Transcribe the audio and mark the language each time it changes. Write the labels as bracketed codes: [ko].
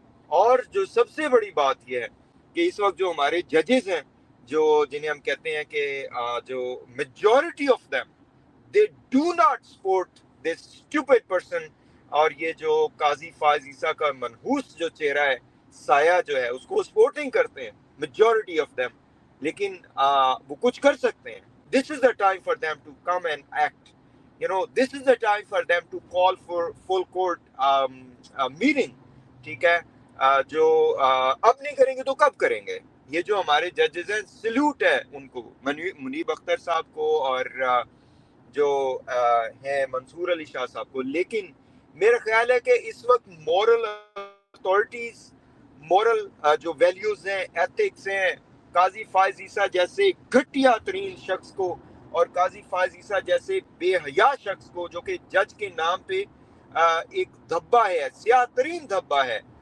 [ur] اور جو سب سے بڑی بات یہ ہے کہ اس وقت جو ہمارے ججز ہیں جو جنہیں ہم کہتے ہیں کہ جو majority of [en] them they do not support this stupid person. [ur] اور یہ جو قاضی فائز عیسیٰ کا منحوس جو چہرہ ہے سایہ جو ہے اس کو سپورٹ نہیں کرتے ہیں میجورٹی آف [en] them. [ur] لیکن وہ کچھ کر سکتے ہیں. [en] This is the time for them to come and act. This is the time for them to call for full court meeting. [ur] ٹھیک ہے. جو اب نہیں کریں گے تو کب کریں گے؟ یہ جو ہمارے ججز ہیں سلیوٹ ہے ان کو، منیب اختر صاحب کو اور جو ہیں منصور علی شاہ صاحب کو. لیکن میرا خیال ہے کہ اس وقت مورل اتھارٹیز، مورل جو ویلیوز ہیں، ایتھکس ہیں، قاضی فائز عیسیٰ جیسے گھٹیا ترین شخص کو اور قاضی فائز عیسیٰ جیسے بے حیا شخص کو جو کہ جج کے نام پہ ایک دھبا ہے، سیاہ ترین دھبا ہے.